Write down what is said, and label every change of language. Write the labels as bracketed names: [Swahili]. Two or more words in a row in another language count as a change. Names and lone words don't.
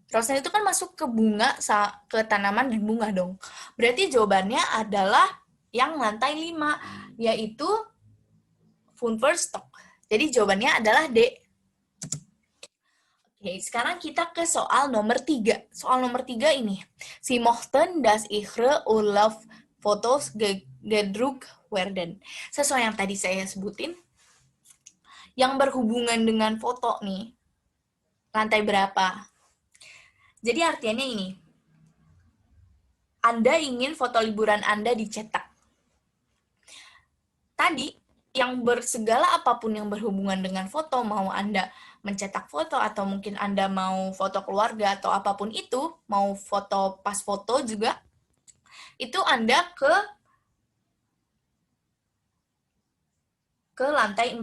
[Indonesian] Rosen itu kan masuk ke bunga, ke tanaman dan bunga dong. Berarti jawabannya adalah yang lantai 5, yaitu Funverstock. Jadi jawabannya adalah D. Oke, sekarang kita ke soal nomor 3. Soal nomor 3 ini. [German] Sie mochten das ihre Urlaubsfotos gedruckt werden. [Indonesian] Sesuai yang tadi saya sebutin, yang berhubungan dengan foto nih, lantai berapa? Jadi artinya ini, Anda ingin foto liburan Anda dicetak. Tadi, yang bersegala apapun yang berhubungan dengan foto, mau Anda mencetak foto, atau mungkin Anda mau foto keluarga, atau apapun itu, mau foto pas foto juga, itu Anda ke lantai 4.